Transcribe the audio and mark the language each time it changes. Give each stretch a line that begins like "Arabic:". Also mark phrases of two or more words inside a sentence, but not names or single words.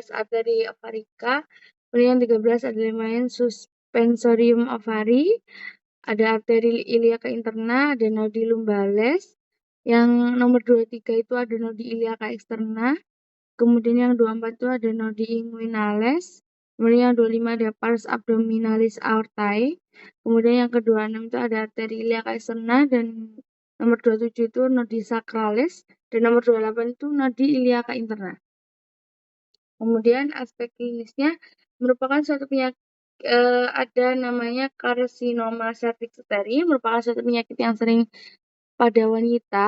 Indonesian: arteri ovarica, kemudian yang 13 ada ligamen
Latin: suspensorium ovari,
Indonesian: ada arteri
Latin: iliaca interna,
Indonesian: ada
Latin: nodi lumbales,
Indonesian: yang nomor 23 itu ada
Latin: nodi iliaca externa,
Indonesian: kemudian yang 24 itu ada
Latin: nodi inguinales,
Indonesian: kemudian yang 25 ada
Latin: pars abdominalis aortae,
Indonesian: kemudian yang ke-26 itu ada arteri
Latin: iliaca externa,
Indonesian: dan nomor 27 itu
Latin: nodi sacralis,
Indonesian: dan nomor 28 itu
Latin: nodi iliaca interna.
Indonesian: Kemudian aspek klinisnya merupakan suatu penyakit, ada namanya karsinoma
Latin: cervix uteri,
Indonesian: merupakan suatu penyakit yang sering pada wanita.